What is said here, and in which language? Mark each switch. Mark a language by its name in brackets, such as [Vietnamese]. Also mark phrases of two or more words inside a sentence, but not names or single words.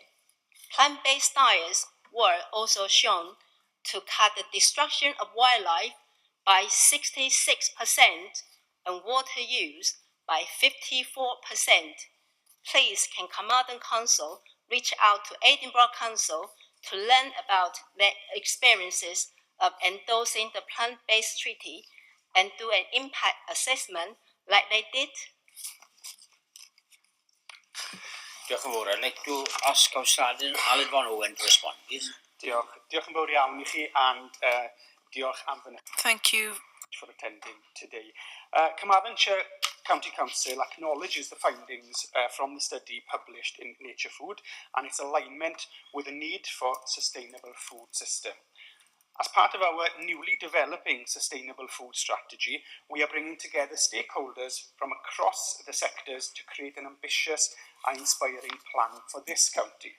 [English] Plant-based diets were also shown to cut the destruction of wildlife by 66% and water use by 54%. Please can Carmarthen Council reach out to Edinburgh Council to learn about their experiences of endorsing the plant-based treaty and do an impact assessment like they did? [Welsh] Diolch yn fawr. [English] I'd like to ask Councillor Aled Van Owen to respond, please. [Welsh] Diolch yn fawr iawn I chi, and diolch am fy [English] Thank you for attending today. Carmarthenshire County Council acknowledges the findings from the study published in Nature Food and its alignment with the need for sustainable food system. As part of our newly developing sustainable food strategy, we are bringing together stakeholders from across the sectors to create an ambitious and inspiring plan for this county.